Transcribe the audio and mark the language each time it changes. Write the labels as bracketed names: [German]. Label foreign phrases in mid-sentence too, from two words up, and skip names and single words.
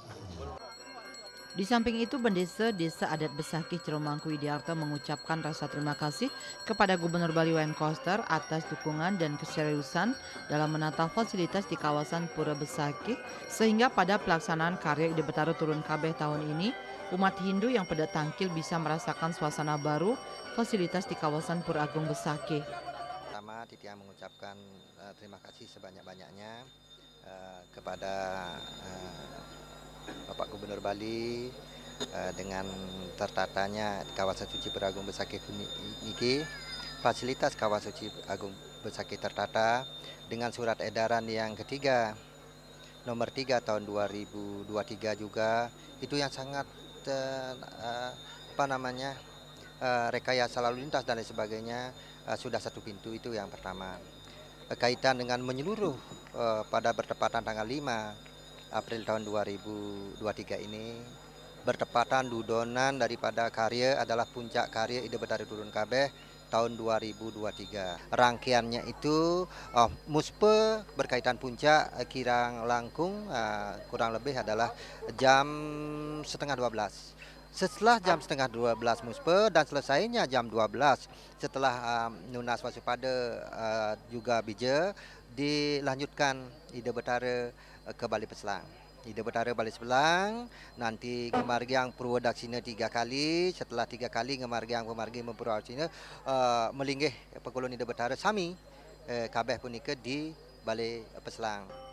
[Indonesian] Di samping itu, Bendesa Desa Adat Besakih Ciromangku Widiarto mengucapkan rasa terima kasih kepada Gubernur Bali Wayan Koster atas dukungan dan keseriusan dalam menata fasilitas di kawasan Pura Besakih sehingga pada pelaksanaan karya Ide Betara Turun Kabeh tahun ini, umat Hindu yang pada tangkil bisa merasakan suasana baru fasilitas di kawasan Pura Agung Besakih. Pertama, Titia mengucapkan terima kasih sebanyak-banyaknya kepada Bapak Gubernur Bali dengan tertatanya kawasan suci Pura Agung Besakih ini, fasilitas kawasan suci Agung Besakih tertata dengan surat edaran yang ketiga nomor 3 tahun 2023 juga itu yang sangat rekayasa lalu lintas dan lain sebagainya sudah satu pintu, itu yang pertama. Kaitan dengan menyeluruh pada bertepatan tanggal 5 April tahun 2023 ini bertepatan dudonan daripada karya adalah puncak karya Ide Betara Turun Kabeh tahun 2023. Rangkaiannya itu muspe berkaitan puncak [Balinese] kirang langkung [Indonesian] kurang lebih adalah jam setengah 12. Setelah jam setengah 12 muspe dan selesainya jam 12 setelah Nunas Wasupada juga bija dilanjutkan Ide Betara ke Bali Peselang. Ida Betara Bali Sebelang, nanti Gemargiang Purwodaksina 3 kali, setelah 3 kali Gemargiang Pemargi Purwodaksina [Balinese] melinggih pekulun Ida Betara sami kabeh punika di Bali Peselang.